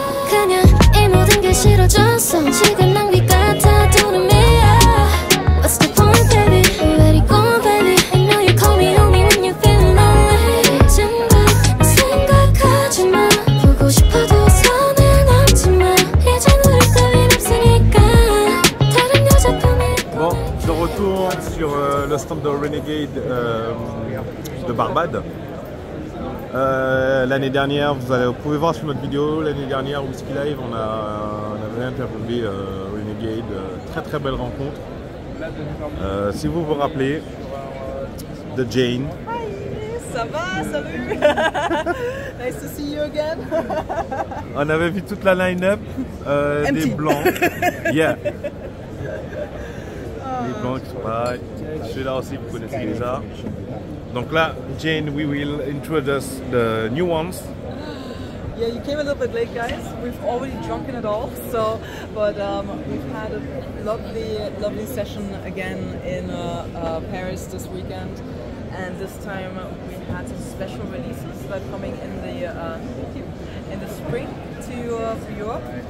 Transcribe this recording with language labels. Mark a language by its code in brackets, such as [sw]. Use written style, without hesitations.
[ko] 그냥 이 모든 게 싫어졌어. 시간 낭비 같아 두름이야. [en] What's the point, baby? Let it go, baby. I know you call me only when you're feeling lonely. [ko] 정말 생각하지 마. 보고 싶어도 손에 남지마. 이제 우리 따윈 없으니까 다른 여자 품에. [fr] Bon, de retour sur le stand de Renegade de Barbade. L'année dernière, vous pouvez voir sur notre vidéo, l'année dernière au Whisky Live, on avait interviewé Renegade, très très belle rencontre. Si vous vous rappelez de Jane. [en] Hi, [fr] ça va, salut. [en] Nice to see you again. [fr] On avait vu toute la line-up des blancs. [en] Yeah. [fr] Les blancs qui sont pas. Celui-là aussi, vous connaissez déjà. Donc là, [en] Jane, we will introduce the new ones. Yeah, you came a little bit late, guys. We've already drunken it all, so but we've had a lovely session again in Paris this weekend, and this time we had some special releases that are coming in the spring to Europe.